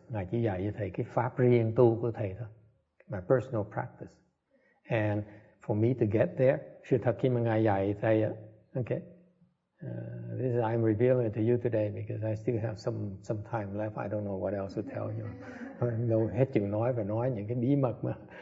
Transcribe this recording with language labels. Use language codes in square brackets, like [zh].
[vi] Ngài chỉ dạy cho thầy cái pháp riêng tu của thầy thôi. [en] My personal practice. And for me to get there, [vi] sự thật khi mà ngài dạy thầy, okay. [en] This is I'm revealing it to you today because I still have some time left. I don't know what else to tell you. [vi] Đâu hết chừng nói và nói những cái bí mật mà.